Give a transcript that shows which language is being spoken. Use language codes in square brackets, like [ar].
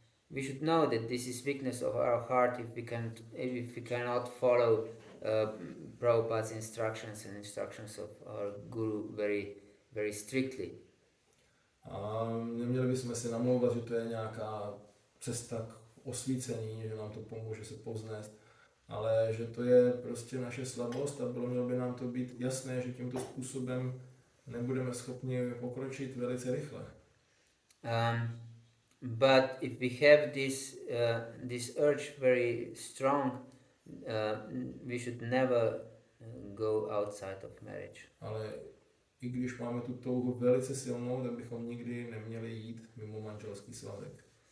[en] We should know that this is weakness of our heart if we cannot follow Prabhupada's instructions and instructions of our Guru very, very strictly. [cs] A neměli bychom si namlouvat, že to je nějaká cesta k osvícení, že nám to pomůže se povznést, ale že to je prostě naše slabost a mělo by nám to být jasné, že tímto způsobem nebudeme schopni pokročit velice rychle. [en] But if we have this urge very strong, we should never go outside of marriage. [cs] Ale i když máme tu touhu velice silnou, tak bychom nikdy neměli jít mimo manželský svazek.